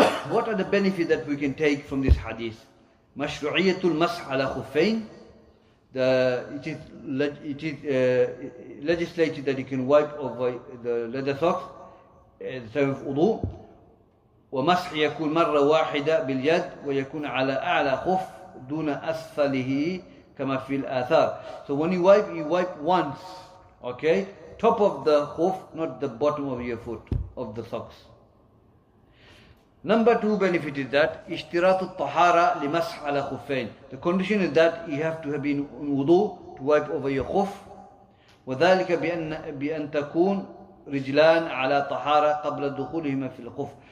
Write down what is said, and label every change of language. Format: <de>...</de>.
<en>What are the benefits that we can take from this hadith?</en> <ar>مشروعية المسح على خفين.</ar> <en>It is legislated that you can wipe over the leather socks at the time of wudu.</en> <ar>ومسح يكون مرة واحدة باليد ويكون على أعلى خف دون أسفله كما في الآثار.</ar> <en>So when you wipe once, okay? Top of the khuf, not the bottom of your foot, of the socks. Number 2 benefit is that</en> <ar>اشتراط الطهارة لمسح على خفين.</ar> <en>The condition is that you have to have been in wudu to wipe over your khuf.</en> <ar>وذلك بأن تكون رجلان على طهارة قبل دخولهما في الخف.</ar>